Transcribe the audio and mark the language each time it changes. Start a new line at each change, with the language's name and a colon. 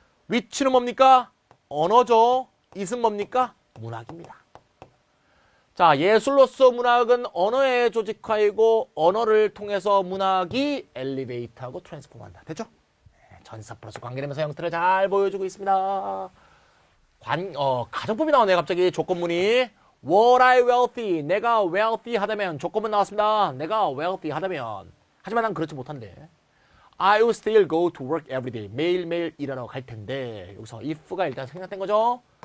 Korean: which는 뭡니까? 언어죠. it은 뭡니까? 문학입니다. 자, 예술로서 문학은 언어의 조직화이고 언어를 통해서 문학이 엘리베이트하고 트랜스폼한다. 됐죠? 전사 플러스 관계대명사 형태를 잘 보여주고 있습니다. 가정법이 나오네 갑자기. 조건문이
English: Were I wealthy?
Korean: 내가 wealthy 하다면 조건문 나왔습니다. 내가 wealthy 하다면. 하지만 난 그렇지 못한데.
English: I will still go to work every day.
Korean: 매일매일 일하러 갈 텐데. 여기서 if가 일단 생략된 거죠.